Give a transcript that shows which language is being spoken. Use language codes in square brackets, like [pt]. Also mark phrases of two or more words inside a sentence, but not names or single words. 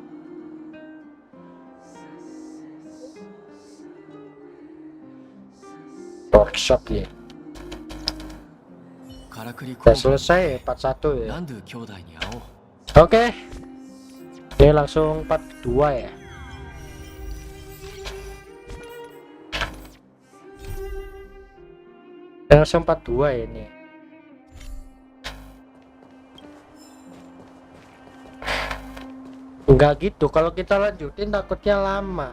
[id] Workshop ya. [ja] からくり [id] Udah [ja] 工房 [id] selesai part 1 ya. [ja] ランドゥ兄弟に会おう。 [id] Oke. Ini langsung part 2 ya. Langsung part 2 ya ini. Enggak gitu, kalau kita lanjutin takutnya lama.